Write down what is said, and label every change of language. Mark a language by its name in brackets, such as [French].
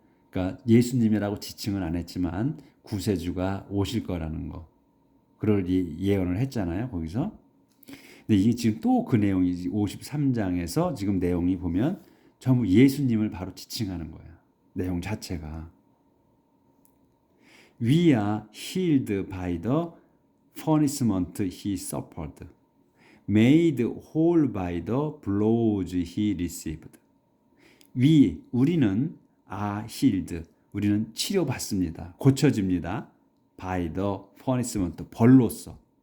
[Korean] 그러니까 예수님이라고 지칭은 안 했지만 구세주가 오실 거라는 거. 그걸 예언을 했잖아요. 거기서. 근데 이게 지금 또 그 내용이 53장에서 지금 내용이 보면 전부 예수님을 바로 지칭하는 거야. 내용 자체가. [English] We are healed by the punishment he suffered. made whole by the blows he received. [Korean] 우리는 healed, 우리는 치료받습니다. 고쳐집니다. [English] by the punishment, [Korean] 벌로써.